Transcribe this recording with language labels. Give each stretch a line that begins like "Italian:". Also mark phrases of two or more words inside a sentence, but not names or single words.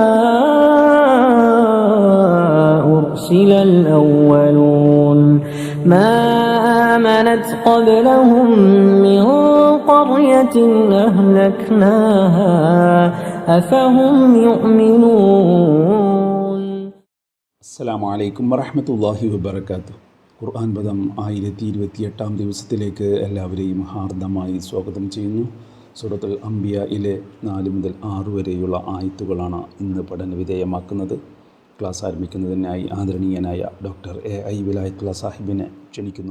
Arabic: أرسل الأولون ما آمنت قبلهم من قرية أهلكناها أفهم يؤمنون. السلام عليكم ورحمة الله وبركاته.
Malayalam: ഖുർആൻ പദം 1028 ദിവസത്തിലേക്ക് എല്ലാവരെയും ഹാർദമായി സ്വാഗതം ചെയ്യുന്നു. സൂറത്തുൽ അംബിയയിലെ 4 മുതൽ 6 വരെയുള്ള ആയത്തുകളാണ് ഇന്ന് പഠന വിധേയമാക്കുന്നത്. ക്ലാസ് ആരംഭിക്കുന്നതിനായി ആദരണീയനായ ഡോക്ടർ AI വിലായത്തുള്ള സാഹിബിനെ ക്ഷണിക്കുന്നു.